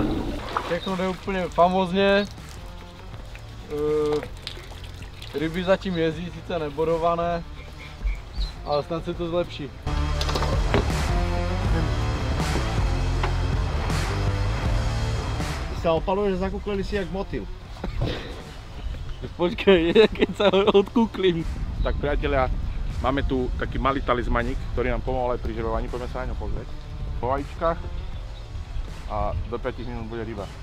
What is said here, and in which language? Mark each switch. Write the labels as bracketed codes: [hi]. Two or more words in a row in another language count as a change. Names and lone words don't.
[cs] Všechno jde úplně famózně. Ryby zatím jezdí, sice nebodované, ale snad se to zlepší. Ty se opaluješ, zakuklili si jak motyl. [sk] Počkej, keď sa odkúklim. Tak priatelia, máme tu taký malý talizmanik, ktorý nám pomohol aj pri žerovaní. Poďme sa na ňo pozrieť. Po vajíčkach a do 5 minút bude ryba.